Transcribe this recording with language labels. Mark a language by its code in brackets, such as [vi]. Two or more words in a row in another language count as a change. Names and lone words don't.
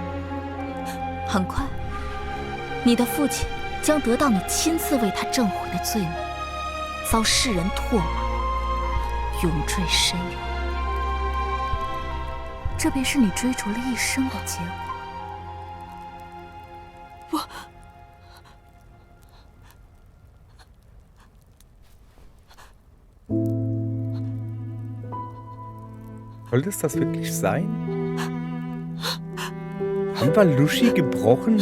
[zh] 很快，你的父亲将得到你亲自为他证回的罪名，遭世人唾骂，永坠深渊。这便是你追逐了一生的结果。 [de] Sollte es das wirklich sein? Haben wir Lushi gebrochen?